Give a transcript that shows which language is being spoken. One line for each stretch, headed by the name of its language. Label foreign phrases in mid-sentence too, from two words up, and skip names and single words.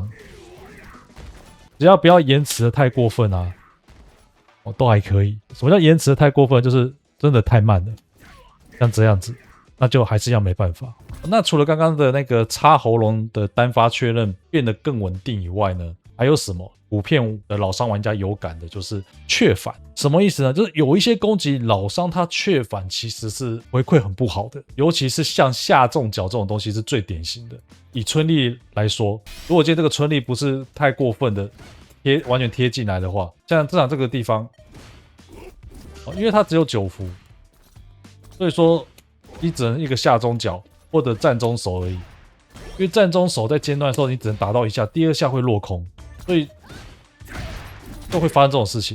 Chinese: 只要不要延遲的太過分啊，都還可以。什麼叫延遲的太過分？就是真的太慢了，像這樣子，那就還是要沒辦法。那除了剛剛的那個插喉嚨的單發確認變得更穩定以外呢，還有什麼？普遍的老傷玩家有感的就是雀反，什麼意思呢？就是有一些攻擊老傷他雀反其實是回饋很不好的，尤其是像下重角這種東西是最典型的。以春麗來說，如果今天這個春麗不是太過分的完全貼進來的話，像這場這個地方，因為它只有9伏，所以說你只能一個下中角或者站中手而已。因為站中手在尖端的時候，你只能打到一下，第二下會落空，所以都會發生這種事情。